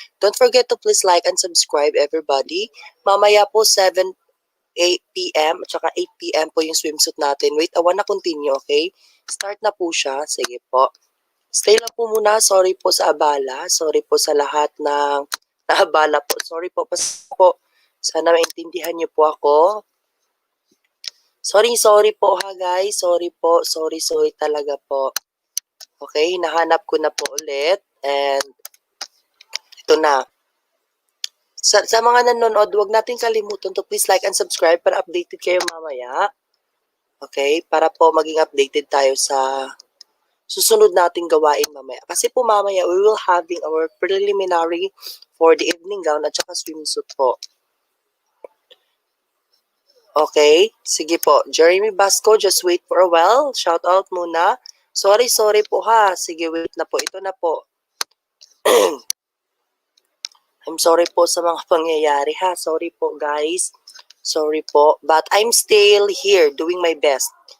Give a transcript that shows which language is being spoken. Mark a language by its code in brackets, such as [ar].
[en] Don't forget to please like and subscribe everybody. [tl] Mamaya po 8 p.m. at saka 8 p.m. po yung swimsuit natin. [en] Wait, I wanna continue, okay? [tl] Start na po siya. Sige po. Stay lang po muna. Sorry po sa abala. Sorry po sa lahat ng naabala po. Sorry po. Po. Sana maintindihan niyo po ako. Sorry po ha guys. Sorry po. Sorry talaga po. Okay, nahanap ko na po ulit. And ito na. Sa mga nanonood, huwag natin kalimutan to [en] please like and subscribe [tl] para updated kayo mamaya. Okay, para po maging updated tayo sa susunod nating gawain mamaya. Kasi po mamaya, [en] we will having our preliminary for the evening gown [tl] at saka swimsuit po. [en] Okay, [tl] sige po. [en] Jeremy Basco, just wait for a while. [tl] Shout out muna. Sorry po ha. Sige, wait na po. Ito na po. [en] I'm sorry [tl] po sa mga pangyayari ha. Sorry po guys. Sorry po. [en] But I'm still here doing my best.